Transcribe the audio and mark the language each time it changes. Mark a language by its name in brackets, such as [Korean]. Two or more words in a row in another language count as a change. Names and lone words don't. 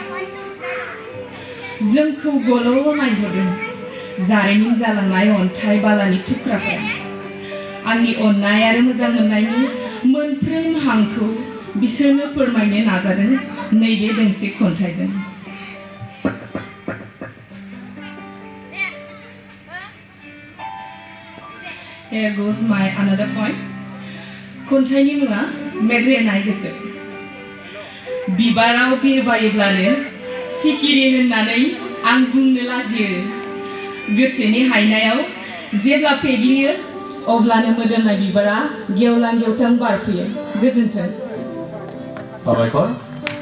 [Bodo] जोंखौ गल' नायहरदों जारिमिन जालांनाय अन्थाइ बालानि थुख्राफोरा आंनि अननाय आरो मोजां मोननायनि मोनफ्रोम हांखौ बिसोरनो फोरमायनो नाजादों नैबे दोंसे खन्थाइजों [English] Here goes my another point. [Bodo] खन्थाइनि मुङा मेजेरनाय गोसो बिबाराव बिरबायोब्लानो सिखिरि होननानै आं बुंनो लाजियो गोसोनि हायनायाव जेब्ला पेग्लियो अब्लानो मोदोमनाय बिबारा गेवलां गेवथां बारफैयो गोजोन्थों